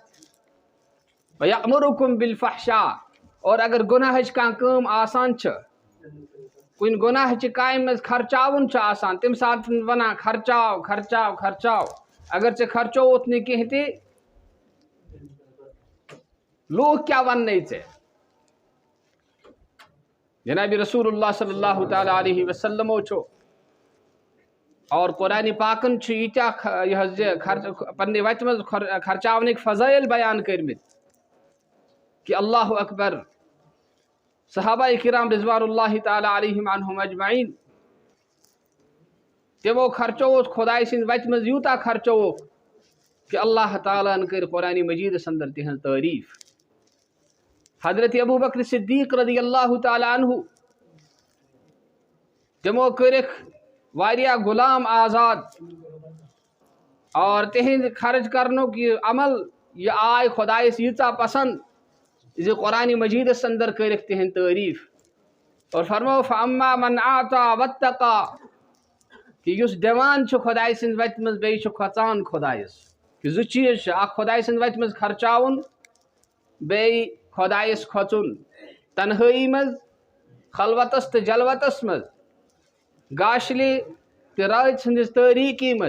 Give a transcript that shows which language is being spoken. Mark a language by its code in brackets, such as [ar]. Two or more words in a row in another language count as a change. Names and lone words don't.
[ar] ویأمرکم بالفحشاء، [ks] اور اگر گناہٕچ کانٛہہ کٲم آسان چھِ، کُنہِ گناہچہِ کامہِ منٛز خرچاوُن چھُ آسان، تمہِ ساتہٕ ونان خرچاو خرچاو خرچاو، اگر ژےٚ خرچووُتھ نہٕ کینٛہہ تہِ لوٗکھ کیٛاہ وننَے ژےٚ۔ جناب رسول اللہ [ar] صلی اللہ تعالیٰ علیہ [ks] وسلمو چھُ اور قرآن پاکن چھُ ییٖتیٛاہ یہِ حظ یہِ پننہِ وتہِ منٛز خرچاونٕکۍ فضٲیل بیان کٔرمٕتۍ کہ [ar] اللہ اکبر۔ [ks] صحابہ کرام [ar] رضوان اللہ تعالیٰ علیہم عنہم اجمعین، [ks] تمو خرچووُکھ خدائے سٕنٛدِ وتہِ منٛز یوٗتاہ خرچووُکھ کہ اللہ تعالیٰ ہن کٔر قرآن مجیدس اندر تہنٛز تعریف۔ حضرت ابو بکر صدیق [ar] رضی اللہ تعالیٰ عنہ، [ks] تمو کٔرِکھ واریاہ غلام آزاد، اور تہند خرچ کرنُک یہ عمل یہ آے خدایس ییٖژاہ پسند زِ قرآن مجیدس اندر کٔرِکھ تہند تعریف۔ اور فرمو [ar] فاما من اعطى واتقى، [ks] کہ یُس دِوان چھُ خدایہِ سٕنٛزِ وتہِ منٛز بیٚیہِ چھُ کھۄژان خدایس، کہ زٕ چیٖز چھِ، اکھ خدایہِ سٕنٛزِ وتہِ منٛز خرچاوُن، بیٚیہِ خدایس کھۄژُن، تنہٲیی منٛز، خلوتس تہٕ جلوتس منٛز، گاشلہِ تہٕ رٲژ ہٕنٛدِس تٲریٖکی منٛز۔